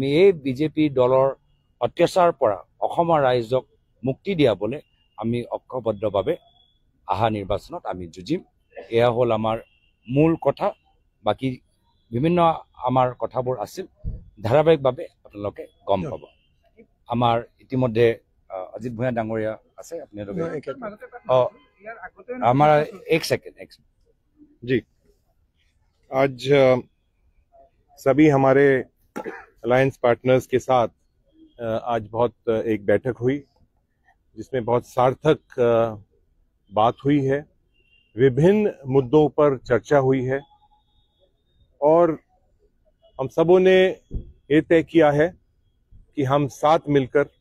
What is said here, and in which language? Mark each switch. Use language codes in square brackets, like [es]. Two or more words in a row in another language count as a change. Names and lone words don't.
[as] এই বিজেপি দলৰ অত্যাচাৰৰ পৰা অসমৰ ৰাইজক মুক্তি দিয়াবলৈ আমি ঐক্যবদ্ধভাৱে অহা নিৰ্বাচনত আমি যুঁজিম এয়া হ'ল আমাৰ মূল কথা বাকী বিভিন্ন আমাৰ কথাবোৰ আছিল ধাৰাবাহিকভাৱে আপোনালোকে গম পাব আমাৰ ইতিমধ্যে অজিত ভূঞা ডাঙৰীয়া আছে আপোনালোকে [hi] हमारा एक सेकंड जी आज सभी हमारे अलायंस पार्टनर्स के साथ आज बहुत एक बैठक हुई जिसमें बहुत सार्थक बात हुई है विभिन्न मुद्दों पर चर्चा हुई है और हम सबों ने ये तय किया है कि हम साथ मिलकर